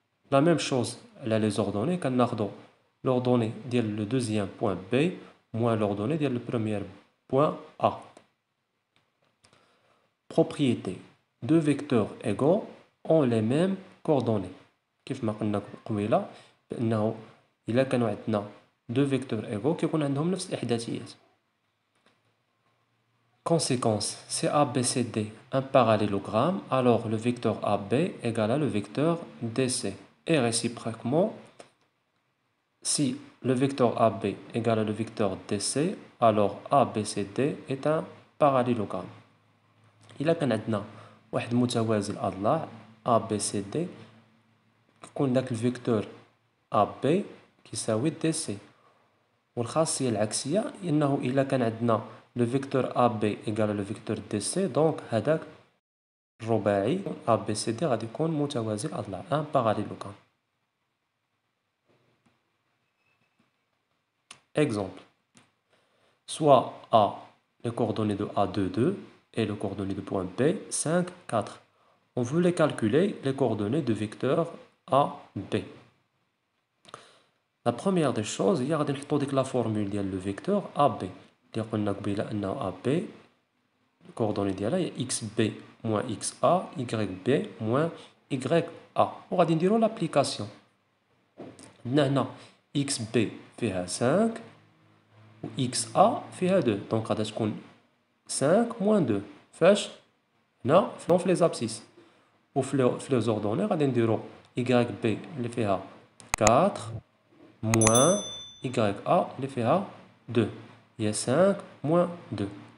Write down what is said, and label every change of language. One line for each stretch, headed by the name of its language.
French: La même chose على les ordonnées
Arabic: كناخدو
French: l'ordonnée ديال le deuxième point B moins l'ordonnée ديال le premier point A. Propriété. Deux vecteurs égaux ont les mêmes coordonnées.
Arabic: كيف ما قلنا قبيله بأنه إلا كانوا عندنا
French: deux vecteurs égaux
Arabic: كيكون عندهم نفس الإحداثيات.
French: Conséquence, si ABCD un parallélogramme, alors le vecteur AB égale à le vecteur DC. Et réciproquement, si le vecteur AB égale à le vecteur DC, alors ABCD est un parallélogramme.
Arabic: إلا كان عندنا واحد متوازي الأضلاع ABCD يكون داك الفيكتور AB كيساوي DC. والخاصية العكسية إنه إلا كان عندنا
French: le vecteur AB égale le vecteur DC donc
Arabic: هذاك الرباعي ABCD غادي يكون متوازي الأضلاع
French: un parallélogramme. Exemple. Soit A, les coordonnées de A 2, 2 et les coordonnées de point B 5, 4. On voulait calculer les coordonnées de vecteur A, B. La première des choses
Arabic: هي غادي نحطو ديك
French: la formule ديال le vecteur AB.
Arabic: اللي قلنا قبيله انه AB الكوردوني ديالها هي
French: xb moins xa yb moins ya
Arabic: وغادي نديرو لابليكاسيون. عندنا هنا xb فيها 5 و xa فيها 2 دونك غادي تكون
French: 5 moins 2
Arabic: فاش هنا في لي زابسيس وفي لي زوردوني غادي نديرو yb اللي فيها
French: 4 moins ya
Arabic: اللي فيها 2 هي 5 moins 2.